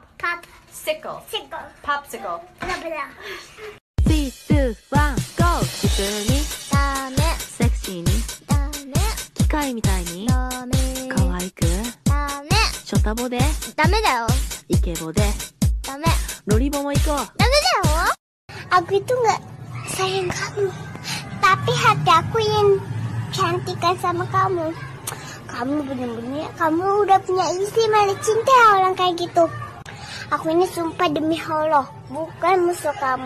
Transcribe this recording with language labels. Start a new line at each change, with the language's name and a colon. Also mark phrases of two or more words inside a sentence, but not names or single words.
English: Pop. Sickle. Popsicle. 3, 2, 1, GO!
Japanese: 普通にダメセクシーにダメ機械みたいにダメ可愛くダメショタボでダメだよイケボでダメロリボも行こうダメだよ
Indonesian: Aku itu nggak sayang kamu tapi hati aku yang cantikan sama kamu. Kamu bener-bener, kamu udah punya istri malah cinta orang kayak gitu. Aku ini sumpah demi Allah, bukan musuh kamu.